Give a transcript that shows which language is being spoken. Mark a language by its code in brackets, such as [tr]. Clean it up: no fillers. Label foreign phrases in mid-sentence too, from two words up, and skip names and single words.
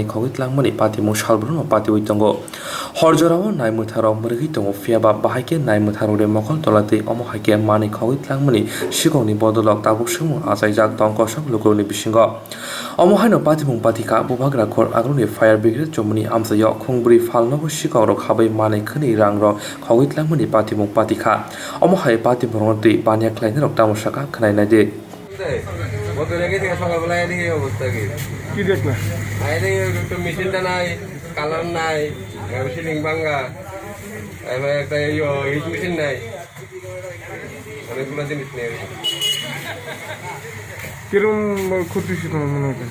[trp] khogi tlangmani patimong salbruno patiwi tongo horjorao naimutharo murgi tongo phiaba bahaike naimutharo re mokol tolate omohaike mani khogi tlangmani sigongni bodolok tabuk sumu ajaijak tongko sok lokoroni bisingo omohaino patimong patika bobag rakor agroni [en] fire brigade [trp] chomni amsayo khongbri falnobo sikong khabai mani khani rangrok khogi tlangmani patimong patika omohai patimong ti banya klaina rok tamosaka khnai nade [bn] কত রেখে থেকে সকালবেলায় দেখি অবস্থা কি দেখলা একটু মেশিনটা নাই কালার নাই সিলিং ভাঙ্গা এবার একটা [en] heat machine [bn] নাই অনেকগুলো জিনিস নেই কিরম ক্ষতি ছিল মনে হচ্ছে